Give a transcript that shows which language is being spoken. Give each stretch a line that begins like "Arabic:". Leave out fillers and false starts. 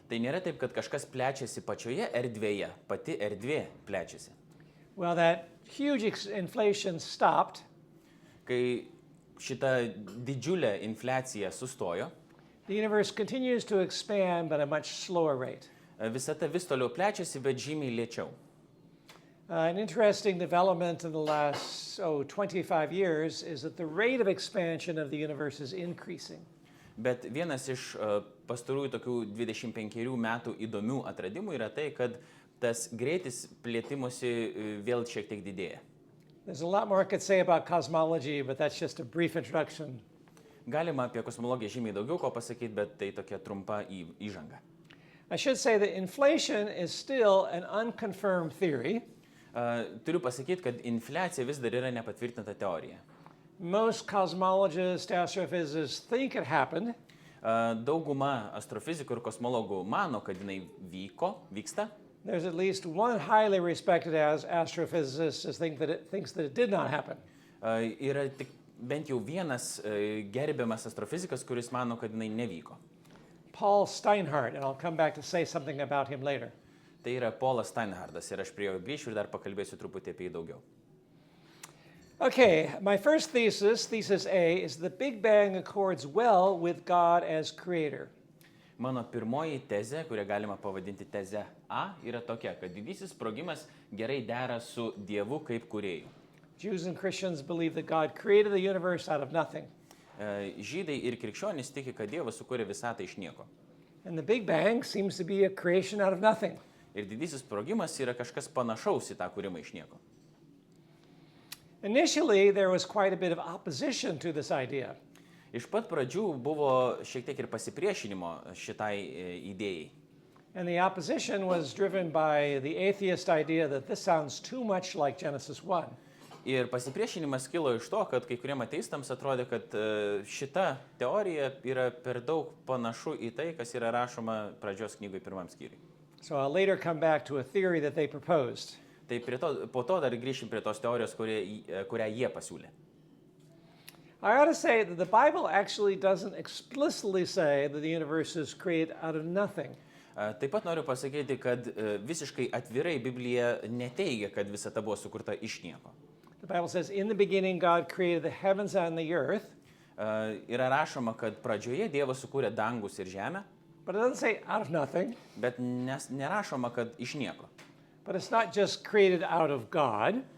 Lithuanian: Tai nėra taip, kad kažkas plečiasi pačioje erdvėje, pati erdvė plečiasi.
English: Well, that huge inflation stopped.
Lithuanian: Kai šita didžiulė infliacija sustojo,
English: the universe continues to expand but at a much slower rate.
Lithuanian: Visata vis toliau plečiasi, bet žymiai lėčiau.
English: An interesting development in the last 25 years is that the rate of expansion of the universe is increasing.
Lithuanian: Bet vienas iš pastarųjų tokių 25 metų įdomių atradimų yra tai, kad tas greitis plėtimosi vėl šiek tiek didėja.
English: There's a lot more I could say about cosmology, but that's just a brief introduction.
Lithuanian: Galima apie kosmologiją žymiai daugiau ko pasakyti, bet tai tokia trumpa įžanga.
English: I should say that inflation is still an unconfirmed theory.
Lithuanian: Turiu pasakyti, kad infliacija vis dar yra nepatvirtinta teorija.
English: Most cosmologists, astrophysicists think it happened.
Lithuanian: Dauguma astrofizikų ir kosmologų mano, kad jinai vyksta.
English: There's at least one highly respected astrophysicist who thinks that it did not happen.
Lithuanian: Yra tik bent jau vienas gerbiamas astrofizikas, kuris mano, kad jinai nevyko.
English: Paul Steinhardt, and I'll come back to say something about him later.
Lithuanian: Tai yra Paulas Steinhardtas ir aš prie jo grįšiu ir dar pakalbėsiu truputį apie jį daugiau.
English: Okay, my first thesis A, is the Big Bang accords well with God as creator.
Lithuanian: Mano pirmoji tezė, kurią galima pavadinti teze A, yra tokia, kad didysis sprogimas gerai dera su Dievu kaip kūrėju.
English: Jews and Christians believe that God created the universe out of nothing.
Lithuanian: Žydai ir krikščionys tiki, kad Dievas sukūrė visatą iš nieko.
English: And the Big Bang seems to be a creation out of nothing.
Lithuanian: Ir didysis sprogimas yra kažkas panašaus į tą kūrimą iš nieko.
English: Initially, there was quite a bit of opposition to this idea.
Lithuanian: Iš pat pradžių buvo šiek tiek ir pasipriešinimo šitai idėjai.
English: And the opposition was driven by the atheist idea that this sounds too much like Genesis 1.
Lithuanian: Ir pasipriešinimas kilo iš to, kad kai kuriem ateistams atrodė, kad šita teorija yra per daug panašu į tai, kas yra rašoma pradžios knygoj 1 skyriui.
English: So I'll later come back to a theory that they proposed.
Lithuanian: Tai po to dar grįšim prie tos teorijos, kurią jie pasiūlė.
English: I ought to say that the Bible actually doesn't explicitly say that the universe is created out of nothing.
Lithuanian: Taip pat noriu pasakyti, kad visiškai atvirai Biblija neteigia, kad visata buvo sukurta iš nieko.
English: The Bible says, in the beginning God created the heavens and the earth.
Lithuanian: Yra rašoma, kad pradžioje Dievas sukūrė dangus ir žemę,
English: But it doesn't say out of nothing.
Lithuanian: bet nerašoma, kad iš nieko.
English: But it's not just created out of God.